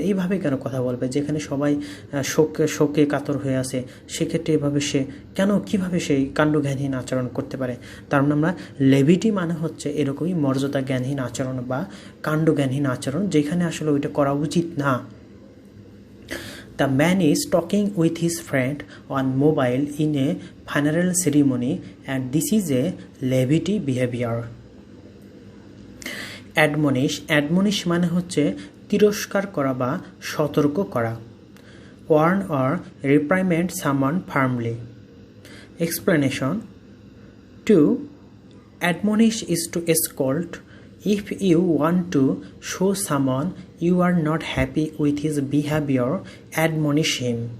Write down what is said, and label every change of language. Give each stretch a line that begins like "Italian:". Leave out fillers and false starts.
Bangla: এইভাবে কেন কথা বলবে, যেখানে সবাই শোকে কাতর হয়ে আছে, সেক্ষেত্রে এভাবে সে কেন, কিভাবে সেই কাণ্ডজ্ঞানহীন আচরণ করতে পারে? তার মানে আমরা লেভিটি মানে হচ্ছে এরকমই মর্যাদা জ্ঞানহীন আচরণ বা কাণ্ডজ্ঞানহীন আচরণ, যেখানে আসলে ওইটা করা উচিত না।
English: The man is talking with his friend on mobile in a funeral ceremony, and this is a levity behavior.
Bangla: Admonish মানে হচ্ছে তিরস্কার করা বা সতর্ক করা।
English: Warn or reprimand someone firmly. Explanation: to admonish is to scold. If you want to show someone you are not happy with his behavior, admonish him.